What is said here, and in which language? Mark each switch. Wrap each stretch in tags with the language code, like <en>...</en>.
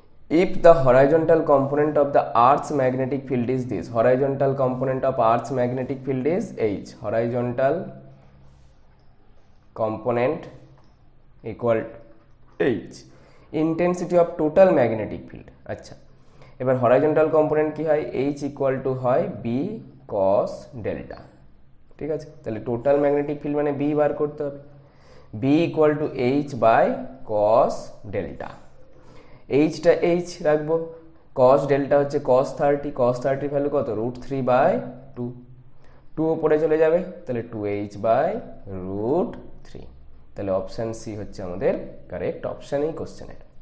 <en>If the horizontal component of the Earth's magnetic field is this, horizontal component of Earth's magnetic field is H, horizontal component equal to H, intensity of total magnetic field।</en> <bn>আচ্ছা, এবার horizontal component কি হয়?</bn> <en>H equal to হয় B cos delta,</en> <bn>ঠিক আছে? তাহলে total magnetic field মানে B বার করতে হবে,</bn> <en>B equal to H by cos delta।</en> <bn>এইচটা H রাখবো, কস ডেল্টা হচ্ছে কস 30, কস 30 ভ্যালু কত? √3/2, 2 ওপরে চলে যাবে, তাহলে 2h/√3। তাহলে অপশান সি হচ্ছে আমাদের কারেক্ট অপশান এই কোশ্চেনের,</bn>